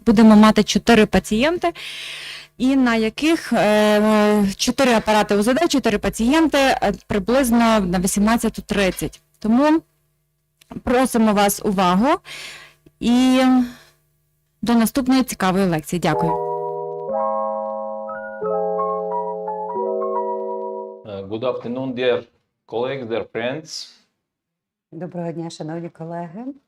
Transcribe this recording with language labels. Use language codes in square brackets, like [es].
[uk] Будемо мати 4 пацієнти, і на яких 4 апарати УЗД, 4 пацієнти приблизно на 18:30. Тому просимо вас увагу і до наступної цікавої лекції. Дякую. [en] Good afternoon, dear colleagues, dear friends. [uk] Доброго дня, шановні колеги.